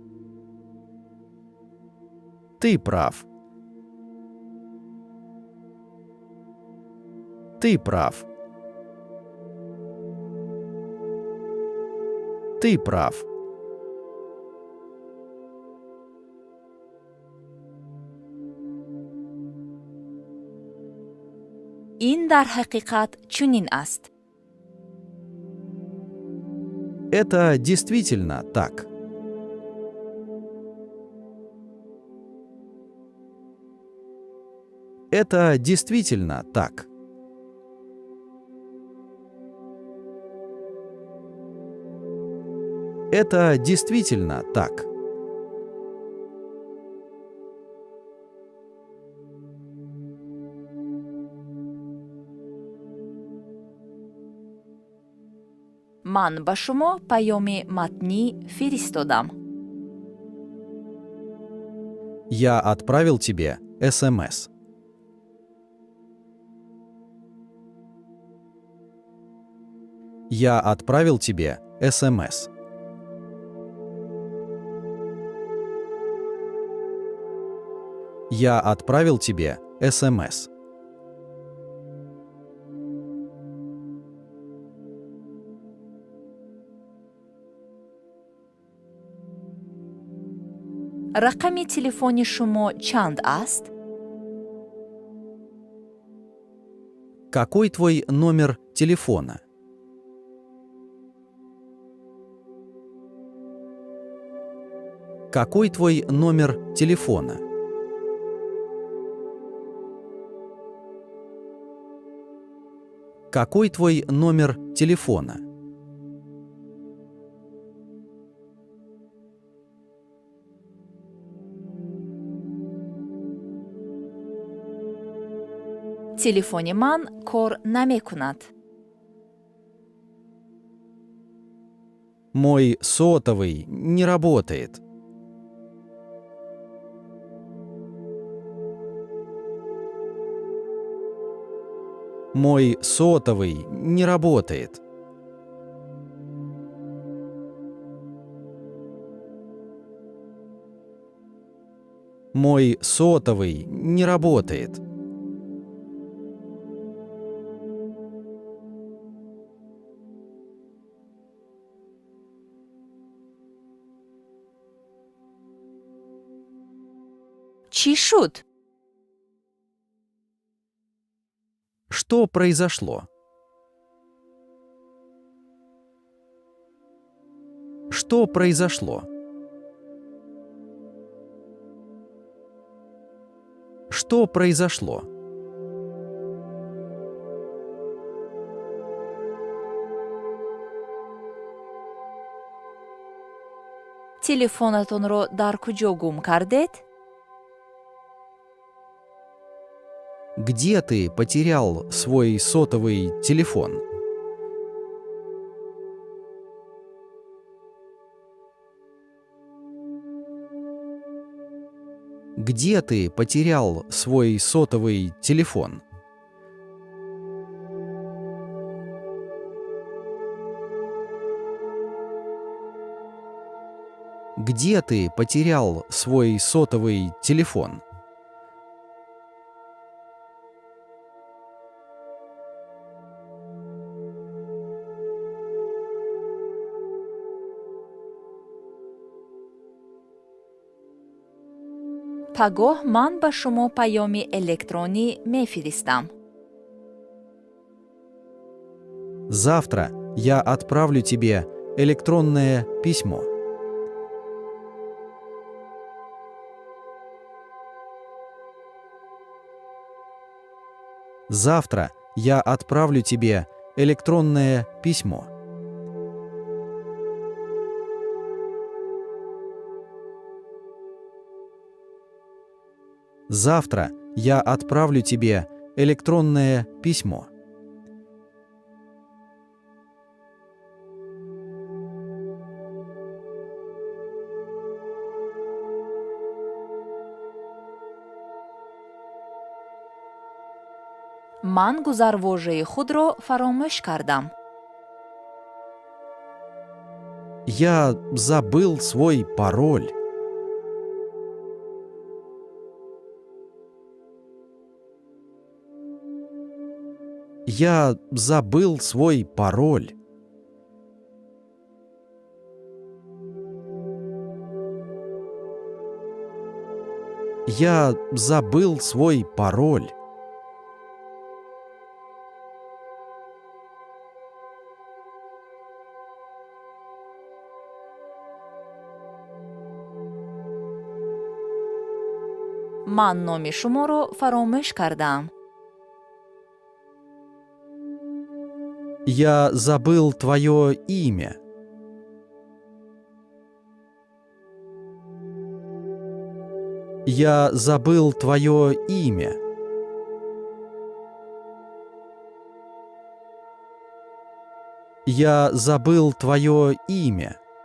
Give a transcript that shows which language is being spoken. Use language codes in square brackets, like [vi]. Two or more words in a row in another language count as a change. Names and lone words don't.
[ru] Ты прав. Ты прав. Ты прав. [fa] این در حقیقت چنین است. [ru] Это действительно так. Это действительно так. Это действительно так. [fa] من به شما پیام متنی فرستادم. [ru] Я отправил тебе СМС. Я отправил тебе СМС. Я отправил тебе СМС. [fa] رقم تلفن شما چند است؟ [ru] Какой твой номер телефона? Какой твой номер телефона? Какой твой номер телефона? [fa] تلفن من کار نمی‌کند. [ru] Мой сотовый не работает. Мой сотовый не работает. Мой сотовый не работает. [fa] چی شد؟ [ru] Что произошло? Что произошло? Что произошло? [tg] телефонатонро дар куҷо гум кардед? [ru] Где ты потерял свой сотовый телефон? Где ты потерял свой сотовый телефон? Где ты потерял свой сотовый телефон? [tg] пагоҳ ман ба шумо паёми электронӣ мефиристам. [ru] Завтра я отправлю тебе электронное письмо. Завтра я отправлю тебе электронное письмо. Завтра я отправлю тебе электронное письмо. [tg] ман гузарвожаи худро фаромӯш кардам. [ru] Я забыл свой пароль. Я забыл свой пароль. Я забыл свой пароль. [tg] ман номи шуморо фаромӯш кардам. [ru] Я забыл твое имя. Я забыл твое имя. Я забыл твое имя.